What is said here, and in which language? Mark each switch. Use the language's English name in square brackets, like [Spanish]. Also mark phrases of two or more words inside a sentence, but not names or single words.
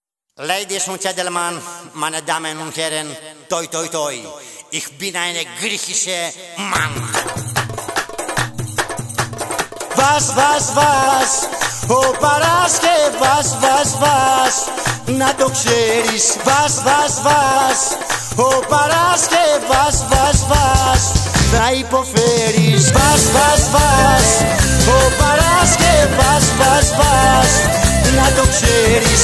[German] Ladies und Gentlemen, meine Damen und Herren, toi toi toi, ich bin eine griechische Mann. Was, [Greek] ο Παρασκευάς, να το ξέρεις. Was, ο Παρασκευάς, θα υποφέρεις. Was, ο Παρασκευάς, να το ξέρεις.